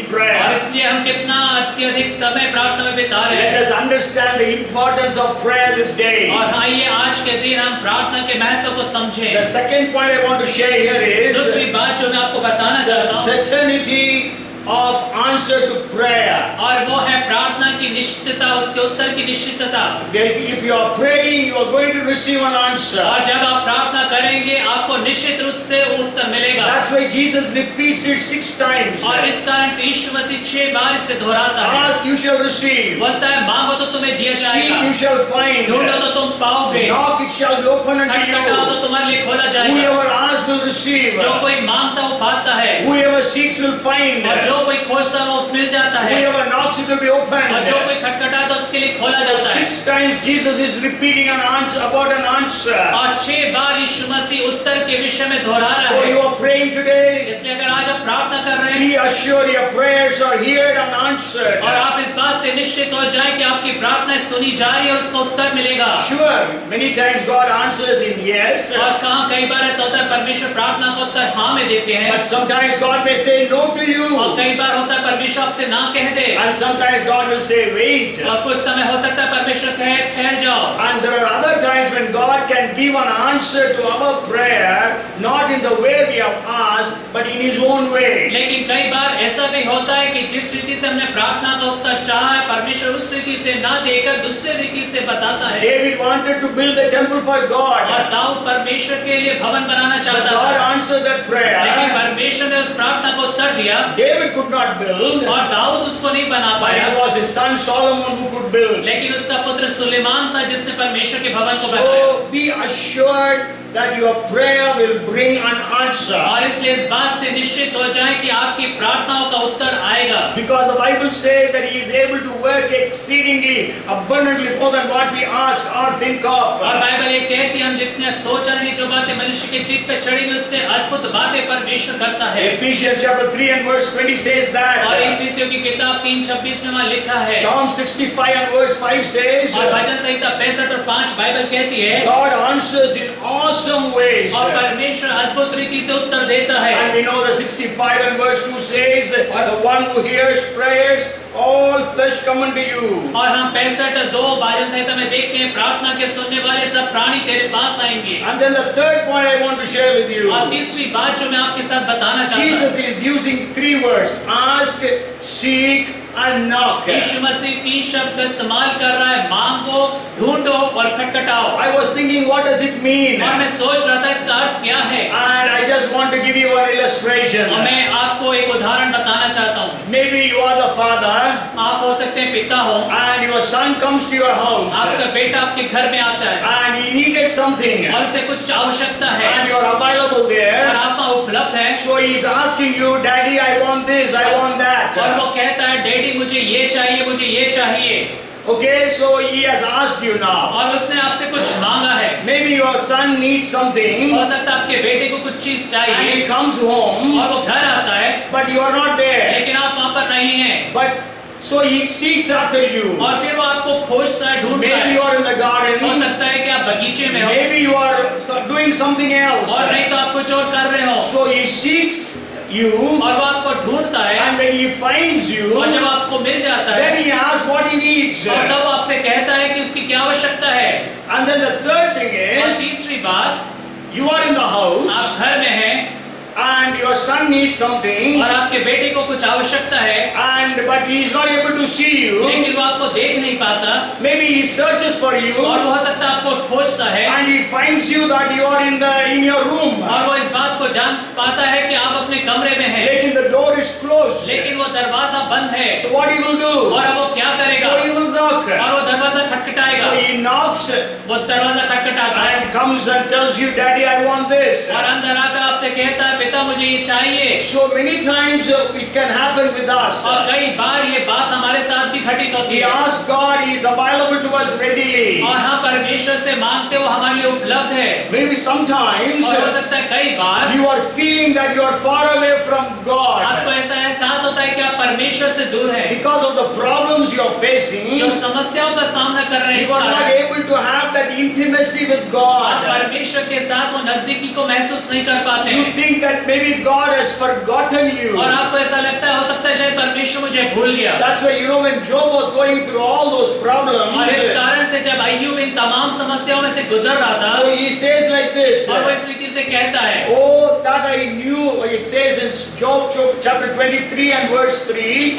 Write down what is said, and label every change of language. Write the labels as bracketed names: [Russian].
[Hindi] और [English] prayer? [Hindi] इसलिए हम कितना अत्यधिक समय प्रार्थना में बिता रहे [English] Let [Hindi] हैं। [English] us understand the importance of prayer this day. [Hindi] और आइए आज के दिन हम प्रार्थना के महत्व को समझें। [English] The second point I want to share here is [Hindi] दूसरी बात जो मैं आपको बताना [English] the [Hindi] चाहता हूँ [English] certainty of answer to prayer. [Hindi] और वो है प्रार्थना की निश्चितता, उसके उत्तर की निश्चितता। [English] If you are praying, you are going to receive an answer. [Hindi] और जब आप प्रार्थना करेंगे आपको निश्चित रूप से उत्तर मिलेगा। [English] That's why Jesus repeats it 6 times. [Hindi] और इस कारण से यीशु मसीह 6 बार इसे दोहराता है। [English] Ask, you shall receive. [Hindi] बोलता है मांगो तो तुम्हें दिया [English] Seek, [Hindi] जाएगा, [English] you shall find. [Hindi] ढूंढो तो तुम पाओगे, [English] Knock, it shall be opened unto [Hindi] खटखटाओ तो [English] you. [Hindi] तुम्हारे लिए खोला जाएगा। [English] Whoever asks will receive. [Hindi] जो कोई मांगता वो पाता है, [English] Whoever seeks will find. [Hindi] और जो कोई खोजता वो मिल जाता है, [English] Whoever knocks, it will be [Hindi] और [English] opened. [Hindi] जो कोई खटखटाता उसके लिए खोला [English] So [Hindi] जाता है। [English] 6 times Jesus is repeating an answer about an answer. [Hindi] और 6 बार यीशु मसीह उत्तर के विषय में दोहरा रहा [English] So [Hindi] है। [English] you are praying today. [Hindi] इसलिए अगर आज आप प्रार्थना कर रहे हैं [English] Be assured your prayers are heard and answered. [Hindi] और आप इस बात से निश्चित हो जाए कि आपकी प्रार्थना सुनी जा रही है और उसका उत्तर मिलेगा। [English] Sure, many times God answers in yes, [Hindi] और कहाँ कई बार ऐसा होता है परमेश्वर प्रार्थना का उत्तर हाँ में देते हैं, [English] but sometimes God may say no to you, [Hindi] और कई बार होता है परमेश्वर आपसे ना कह दे, [English] and sometimes God will say wait. [Hindi] और कुछ समय हो सकता है परमेश्वर कहे ठहर जाओ। [English] And there are other times when God can give an answer to our prayer, not in the way we have asked, but in His own way. [Hindi] लेकिन कई बार ऐसा भी होता है कि जिस रीति से हमने प्रार्थना का उत्तर चाहा है परमेश्वर उस रीति से ना देकर दूसरे रीति से बताता है। [English] David wanted to build the temple for [Hindi] और [English] God. [Hindi] दाऊद परमेश्वर के लिए भवन बनाना [English] But [Hindi] चाहता [English] God [Hindi] था, [English] answered that prayer. [Hindi] परमेश्वर ने उस प्रार्थना को उत्तर दिया [English] David could not build, [Hindi] और दाऊद उसको नहीं बना [English] but [Hindi] पाया, [English] it was his son Solomon who could build. [Hindi] लेकिन उसका पुत्र सुलेमान था जिसने परमेश्वर के भवन को बनाया। [English] So be assured that your prayer will bring an answer. [Hindi] और इसलिए इस बात से निश्चित हो जाए कि आपकी प्रार्थनाओं का उत्तर आएगा, [English] Because the Bible says that He is able to work exceedingly, abundantly more than what we ask or think of. [Hindi] और बाइबल ये कहती है हम जितने सोचा नहीं जो बातें मनुष्य के चित्त पे चढ़ेंगी उससे अद्भुत बातें परमेश्वर करता है। [English] Ephesians chapter 3 and verse 20 says [Hindi] और [English] that. [Hindi] इफिसियों की किताब 3:26 में वहाँ लिखा है, [English] Psalm 65 and verse 5 says, [Hindi] और भजन संहिता 65 और 5 बाइबल कहती है [English] God answers in awesome ways. [Hindi] और परमेश्वर अद्भुत रीति से उत्तर देता है। [English] And we know the 65 and verse 2 says, the one who hears prayers, all flesh come unto you. [Hindi] और हम 65:2 भजन संहिता में देखते हैं प्रार्थना के सुनने वाले सब प्राणी तेरे पास आएंगे। [English] And then the third point I want to share with you. [Hindi] और तीसरी बात जो मैं आपके साथ बताना चाहता हूँ, [English] Jesus is using 3 words: ask, seek, and knock. [Hindi] यीशु मसीह 3 शब्द का इस्तेमाल कर रहा है, मांगो, ढूंढो और खटखटाओ। [English] I was thinking, what does it mean? [Hindi] और मैं सोच रहा था इसका अर्थ क्या है, [English] And I just want to give you an illustration. [Hindi] और मैं आपको एक उदाहरण बताना चाहता हूँ। [English] Maybe you are the father, [Hindi] आप हो सकते हैं पिता हो, [English] and your son comes to your house, [Hindi] आपका बेटा आपके घर में आता है [English] and he needed something, [Hindi] और उसे कुछ आवश्यकता है [English] and you are available [Hindi] और [English] there. [Hindi] आप वहाँ उपलब्ध है, [English] So he is asking you, Daddy, I want this, I want that. [Hindi] और वो कहता है डैडी मुझे ये चाहिए, मुझे ये चाहिए। [English] Okay, so he has asked you now. [Hindi] और उसने आपसे कुछ मांगा है, [English] Maybe your son needs something, [Hindi] हो सकता है आपके बेटे को कुछ चीज [English] and [Hindi] चाहिए [English] he comes home, [Hindi] और वो घर आता है [English] but you are not there. [Hindi] लेकिन आप वहाँ पर नहीं हैं, [English] But so he seeks after you. [Hindi] और फिर वो आपको खोजता है, ढूंढता [English] Maybe [Hindi] है। [English] you are in the [Hindi] हो [English] garden. [Hindi] सकता है कि आप बगीचे में हो [English] Maybe you are doing something else. [Hindi] और नहीं तो आप कुछ और कर रहे हो, [English] So he seeks you, [Hindi] और वो आपको ढूंढता है [English] and when he finds you, [Hindi] और जब आपको मिल जाता है [English] then he asks what he needs. [Hindi] और तब वो आपसे कहता है कि उसकी क्या आवश्यकता है। [English] And then the third thing [Hindi] और [English] is, [Hindi] तीसरी बात, [English] you are in the house, [Hindi] आप घर में हैं [English] and your son needs something, [Hindi] और आपके बेटे को कुछ आवश्यकता है, [English] and but he is not able to see you. [Hindi] लेकिन वो आपको देख नहीं पाता, [English] Maybe he searches for you, [Hindi] और वो हो सकता है आपको खोजता है [English] and he finds you that you are in your room. [Hindi] और वो इस बात को जान पाता है कि आप अपने कमरे में हैं, Lekin [English] the door is closed. [Hindi] लेकिन वो दरवाजा बंद है। [English] So what he will do? [Hindi] और अब वो क्या करेगा? [English] So he will knock. [Hindi] और वो दरवाजा खटखटाएगा, [English] So he knocks [Hindi] वो दरवाजा खटखटाता है [English] and comes and tells you, Daddy, I want this. [Hindi] और अंदर आकर आपसे कहता है पिता मुझे ये चाहिए। [English] So many times it can happen with us. [Hindi] और कई बार ये बात हमारे साथ भी घटित होती [English] We [Hindi] है, [English] ask God, He is available to us readily. [Hindi] और हाँ परमेश्वर से मांगते वो हमारे लिए उपलब्ध है। [English] Maybe sometimes [Hindi] और हो सकता है कई बार [English] you are feeling that you are far away from God. [Hindi] आपको ऐसा एहसास होता है कि आप परमेश्वर से दूर है, [English] because of the problems you are facing, [Hindi] जो समस्याओं का सामना कर रहे हैं, इस [English] you are not [Hindi] कारण [English] able to have that intimacy with [Hindi] आप [English] God. [Hindi] परमेश्वर के साथ वो नजदीकी को महसूस नहीं कर पाते [English] You [Hindi] हैं, [English] think that maybe God has forgotten you. [Hindi] और आपको ऐसा लगता है, हो सकता है शायद परमेश्वर मुझे भूल गया। [English] That's why, when Job was going through all those problems, [Hindi] और इस कारण से जब अय्यूब इन तमाम समस्याओं में से गुजर रहा था, [English] so he says like this, [Hindi] और वो इस रीति से कहता है, [English] oh, that I knew, it says in Job chapter 23 and verse 3,